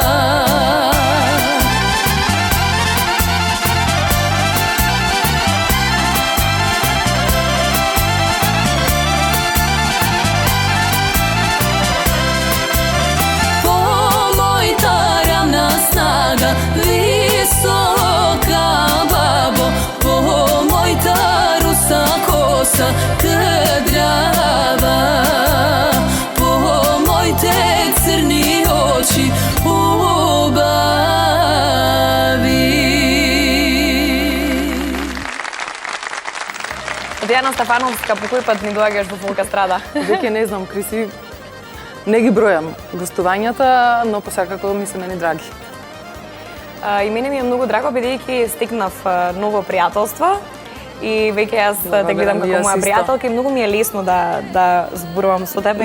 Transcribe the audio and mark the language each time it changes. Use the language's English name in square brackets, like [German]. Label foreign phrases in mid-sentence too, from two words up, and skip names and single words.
[Macedonian] По мој тарамна снага висока, бабо, по мој таруса коса кадрава. По мој те црни очи убави. Дијана Стефановска, по кој пат ни доаѓаш во Фолка Страда? Веќе не знам, Криси, не ги бројам гостувањата, но посекако ми се мене драги. И мене ми е многу драго, бидејќи стекнав ново пријателство и веќе јас те гледам како моја пријателка и многу ми е лесно да зборувам со тебе.